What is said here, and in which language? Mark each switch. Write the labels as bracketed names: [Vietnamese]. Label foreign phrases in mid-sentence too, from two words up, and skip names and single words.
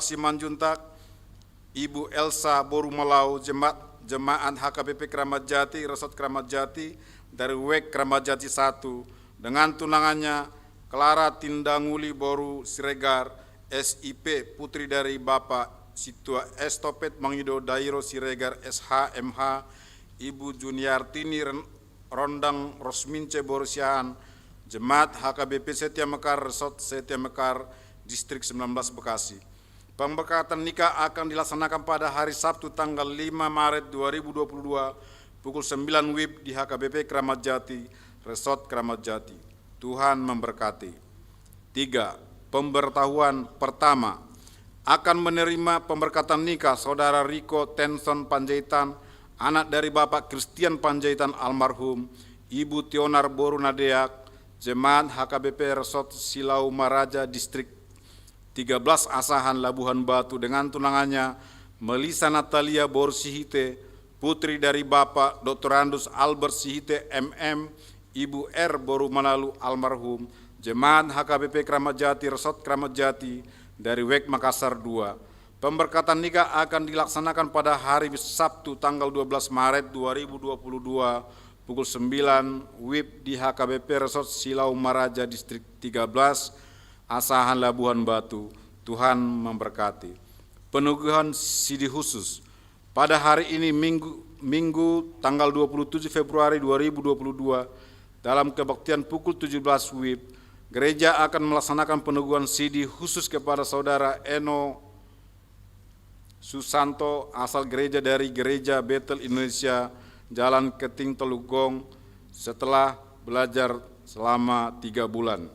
[Indonesian] Simanjuntak, Ibu Elsa Boru Melau, Jemaat HKBP Kramat Jati, Resort Kramat Jati dari Wek Kramat Jati 1, dengan tunangannya Clara Tindanguli Boru Siregar, SIP, putri dari Bapak Situa Estopet Mangido Dairo Siregar SHMH, Ibu Juniartini Rondang Rosmince Borusiaan, Jemaat HKBP Setia Mekar, Resort Setia Mekar, Distrik 19 Bekasi. Pemberkatan nikah akan dilaksanakan pada hari Sabtu tanggal 5 Maret 2022 pukul 9 WIB di HKBP Kramat Jati, Resort Kramat Jati. Tuhan memberkati. 3. Pemberitahuan pertama, akan menerima pemberkatan nikah Saudara Riko Tenson Panjaitan, anak dari Bapak Christian Panjaitan almarhum, Ibu Tionar Boru Nadeak, Jemaat HKBP Resort Silau Maraja, Distrik 13 Asahan Labuhan Batu dengan tunangannya Melisa Natalia Boru Sihite, putri dari Bapak Dr. Andus Albert Sihite MM, Ibu R. Boru Manalu almarhum, Jemaat HKBP Kramat Jati, Resort Kramat Jati dari Wek Makassar 2. Pemberkatan nikah akan dilaksanakan pada hari Sabtu tanggal 12 Maret 2022 pukul 9 WIB di HKBP Resort Silau Maraja, Distrik 13 Asahan Labuhan Batu. Tuhan memberkati. Penugahan sidi khusus. Pada hari ini Minggu tanggal 27 Februari 2022 dalam kebaktian pukul 17 WIB, gereja akan melaksanakan penugahan sidi khusus kepada Saudara Eno Susanto, asal gereja dari Gereja Betel Indonesia, Jalan Keting Telugong, setelah belajar selama 3 bulan.